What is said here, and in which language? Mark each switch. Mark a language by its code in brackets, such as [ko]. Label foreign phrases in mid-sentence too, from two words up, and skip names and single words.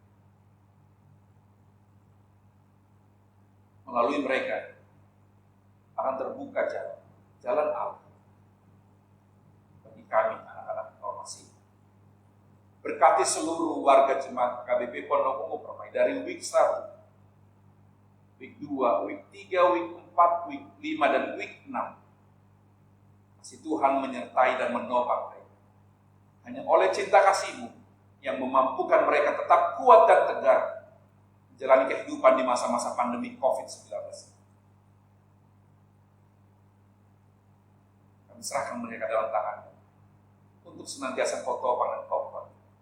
[id] Melalui mereka akan terbuka jalan Allah bagi kami, anak-anak Reformasi. Berkati seluruh warga jemaat KBP Pondok Ungu Permai dari week 1, week 2, week 3, week 4, week 5, dan week 6. Kasih Tuhan menyertai dan menopang mereka. Hanya oleh cinta kasih-Mu yang memampukan mereka tetap kuat dan tegar menjalani kehidupan di masa-masa pandemi COVID-19. Kami serahkan mereka dalam tangan untuk senantiasa Kau topang dan Kau kuat.